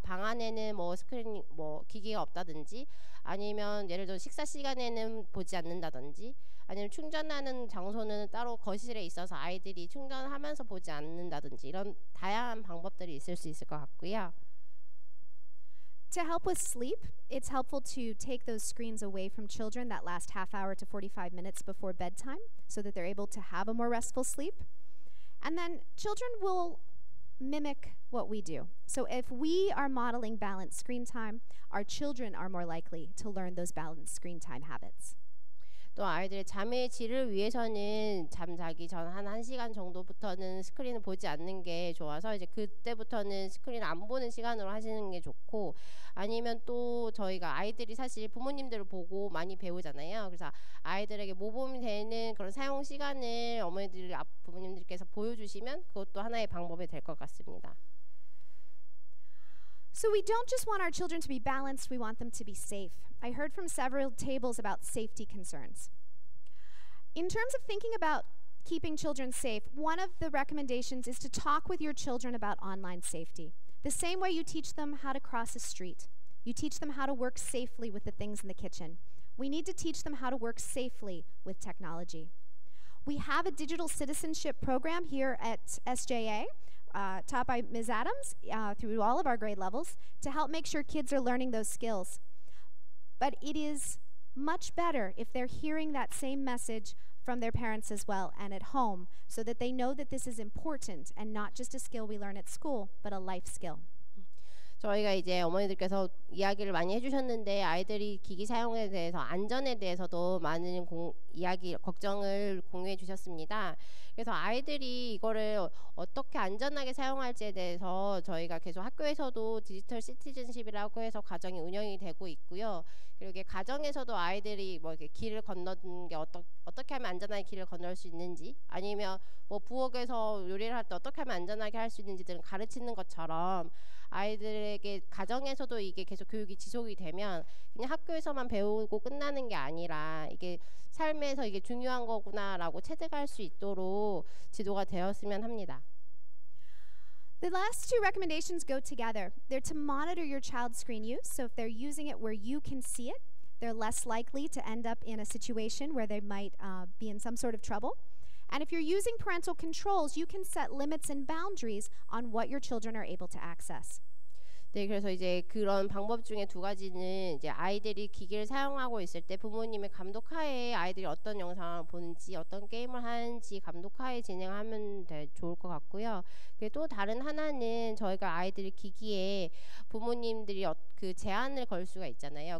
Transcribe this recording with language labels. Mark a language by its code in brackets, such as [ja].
[ko] 방 안에는 뭐 스크린 기기가 없다든지 아니면 예를 들어 식사 시간에는 보지 않는다든지 아니면 충전하는 장소는 따로 거실에 있어서 아이들이 충전하면서 보지 않는다든지 이런 다양한 방법들이 있을 수 있을 것 같고요. [en] To help with sleep, it's helpful to take those screens away from children that last half hour to 45 minutes before bedtime so that they're able to have a more restful sleep. And then children will mimic what we do. So if we are modeling balanced screen time, our children are more likely to learn those balanced screen time habits. [ko] 또 아이들의 잠의 질을 위해서는 잠자기 전 한 1시간 정도부터는 스크린을 보지 않는 게 좋아서 이제 그때부터는 스크린을 안 보는 시간으로 하시는 게 좋고 아니면 또 저희가 아이들이 사실 부모님들을 보고 많이 배우잖아요. 그래서 아이들에게 모범이 되는 그런 사용 시간을 부모님들께서 보여주시면 그것도 하나의 방법이 될 것 같습니다. [en] So we don't just want our children to be balanced, we want them to be safe. I heard from several tables about safety concerns. In terms of thinking about keeping children safe, one of the recommendations is to talk with your children about online safety. The same way you teach them how to cross a street. You teach them how to work safely with the things in the kitchen. We need to teach them how to work safely with technology. We have a digital citizenship program here at SJA, taught by Ms. Adams through all of our grade levels to help make sure kids are learning those skills. But it is much better if they're hearing that same message from their parents as well and at home so that they know that this is important and not just a skill we learn at school, but a life skill. [ko] 저희가 이제 어머니들께서 이야기를 많이 해주셨는데 아이들이 기기 사용에 대해서 안전에 대해서도 많은 걱정을 공유해 주셨습니다. 그래서 아이들이 이거를 어떻게 안전하게 사용할지에 대해서 저희가 계속 학교에서도 디지털 시티즌십이라고 해서 과정이 운영이 되고 있고요. 그리고 이게 가정에서도 아이들이 뭐 이렇게 길을 건너는 게 어떻게 하면 안전하게 길을 건널 수 있는지 아니면 뭐 부엌에서 요리를 할 때 어떻게 하면 안전하게 할 수 있는지 등을 가르치는 것처럼 아이들에게 가정에서도 이게 계속 교육이 지속이 되면 그냥 학교에서만 배우고 끝나는 게 아니라 이게 삶에서 이게 중요한 거구나라고 체득할 수 있도록 지도가 되었으면 합니다. [en] The last two recommendations go together. They're to monitor your child's screen use. So if they're using it where you can see it, they're less likely to end up in a situation where they might be in some sort of trouble. And if you're using parental controls, you can set limits and boundaries on what your children are able to access. [ko] 네, 그래서 이제 그런 방법 중에 두 가지는 이제 아이들이 기기를 사용하고 있을 때 부모님의 감독하에 아이들이 어떤 영상을 보는지 어떤 게임을 하는지 감독하에 진행하면 좋을 것 같고요. 또 다른 하나는 저희가 아이들이 기기에 부모님들이 그 제한을 걸 수가 있잖아요.